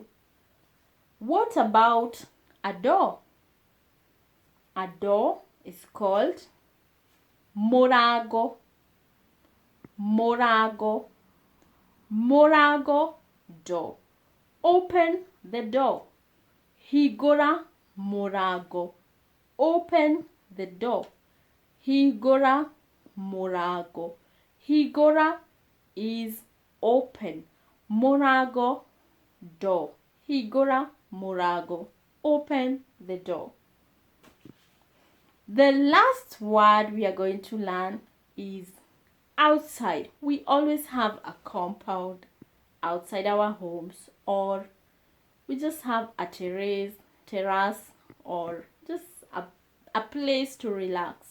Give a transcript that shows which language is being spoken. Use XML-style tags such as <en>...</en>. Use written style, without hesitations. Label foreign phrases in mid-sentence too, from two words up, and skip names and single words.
<en>What about a door? A door is called mũrango.</en> <ki>Mũrango. Mũrango,</ki> <en>door. Open the door.</en> <ki>Hingũra mũrango.</ki> <en>Open the door.</en> <ki>Hingũra mũrango.</ki> <en>Hingũra is open.</en> <ki>Mũrango, door. Hingũra mũrango.</ki> <en>Open the door. The last word we are going to learn is outside. We always have a compound outside our homes, or we just have a terrace, or just a place to relax.</en>